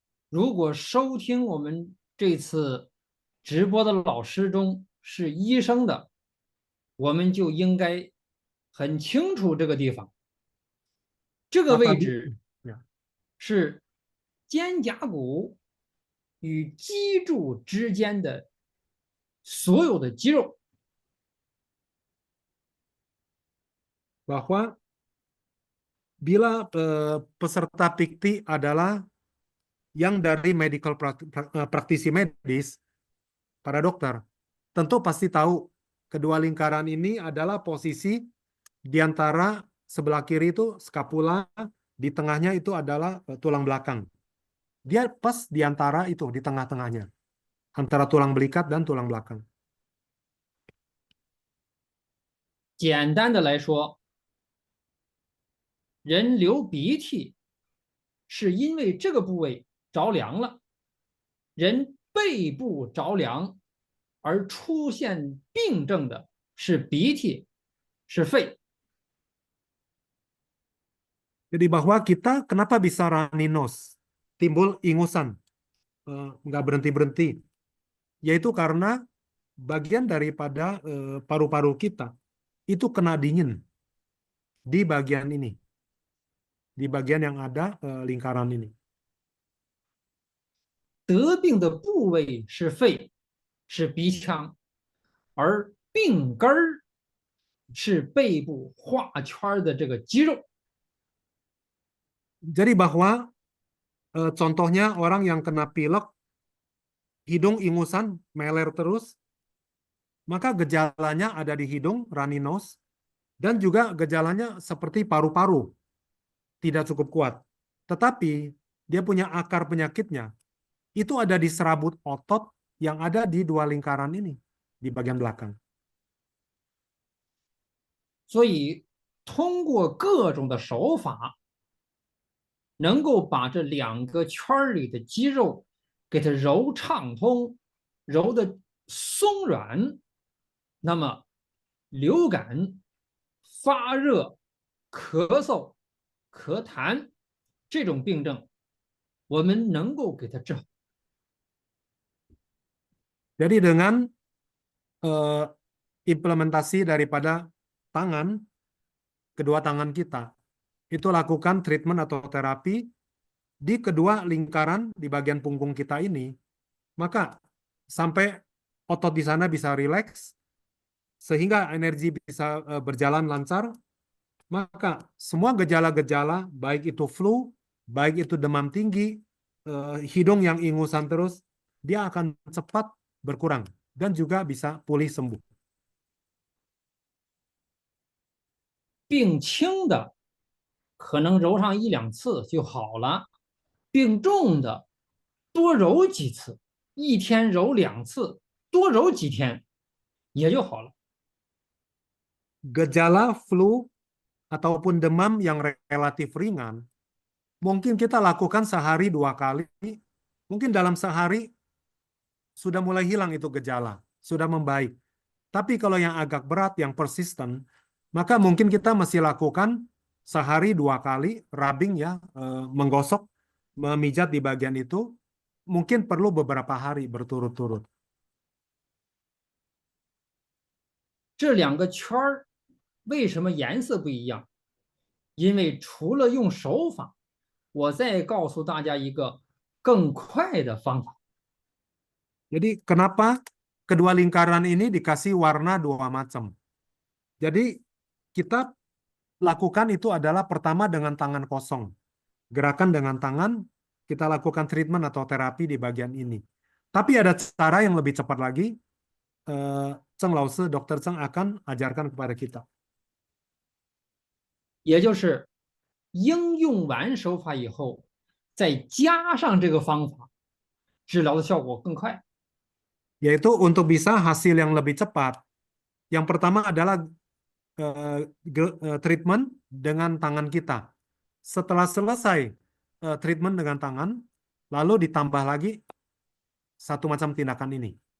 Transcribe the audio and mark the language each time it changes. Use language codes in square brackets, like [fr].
[zh] 如果收听我们这次直播的老师中是医生的，我们就应该很清楚这个地方。这个位置是肩胛骨与脊柱之间的所有的肌肉。 [id] bahwa bila peserta pikti adalah yang dari medical praktisi medis, para dokter, tentu pasti tahu kedua lingkaran ini adalah posisi di antara sebelah kiri itu skapula, di tengahnya itu adalah tulang belakang. Dia pas di antara itu, di tengah-tengahnya, antara tulang belikat dan tulang belakang. [zh] 简单的来说，人流鼻涕是因为这个部位着凉了，人背部着凉而出现病症的是鼻涕，是肺。 [id] Jadi bahwa kita kenapa bisa [en] runny nose, [id] timbul ingusan, nggak berhenti-berhenti, yaitu karena bagian daripada paru-paru kita itu kena dingin di bagian ini, di bagian yang ada lingkaran ini. [zh] 得病的部位是肺，是鼻腔，而病根儿是背部画圈的这个肌肉。 [id] Jadi bahwa contohnya orang yang kena pilek, hidung ingusan, meler terus, maka gejalanya ada di hidung, [en] runny nose, [id] dan juga gejalanya seperti paru-paru, tidak cukup kuat. Tetapi dia punya akar penyakitnya, itu ada di serabut otot yang ada di dua lingkaran ini, di bagian belakang. [zh] 所以通过各种的手法，能够把这两个圈里的肌肉给它揉畅通，揉的松软，那么流感、发热、咳嗽、咳痰这种病症，我们能够给它治好。 [id] Jadi dengan implementasi daripada tangan, kedua tangan kita, itu lakukan treatment atau terapi di kedua lingkaran di bagian punggung kita ini, maka sampai otot di sana bisa rileks, sehingga energi bisa berjalan lancar, maka semua gejala-gejala, baik itu flu, baik itu demam tinggi, hidung yang ingusan terus, dia akan cepat berkurang dan juga bisa pulih sembuh. [zh] 病轻的可能揉上1、2次就好了，病重的多揉几次，一天揉2次，多揉几天也就好了。 [id] Gejala flu ataupun demam yang relatif ringan, mungkin kita lakukan sehari 2 kali, mungkin dalam sehari sudah mulai hilang itu gejala, sudah membaik. Tapi kalau yang agak berat, yang persisten, maka mungkin kita masih lakukan sehari 2 kali, rubbing ya, menggosok, memijat di bagian itu, mungkin perlu beberapa hari berturut-turut. [zh] 这2个圈儿为什么颜色不一样？因为除了用手法，我再告诉大家一个更快的方法。 [id] Jadi kenapa kedua lingkaran ini dikasih warna 2 macam? Jadi kita lakukan itu adalah pertama dengan tangan kosong. Gerakan dengan tangan, kita lakukan treatment atau terapi di bagian ini. Tapi ada cara yang lebih cepat lagi, Cheng Lao-sư, Dr. Cheng akan ajarkan kepada kita. [zh] 也就是应用完手法以后，再加上这个方法，治疗的效果更快。 [id] Yaitu untuk bisa hasil yang lebih cepat. Yang pertama adalah treatment dengan tangan kita. Setelah selesai treatment dengan tangan, lalu ditambah lagi satu macam tindakan ini.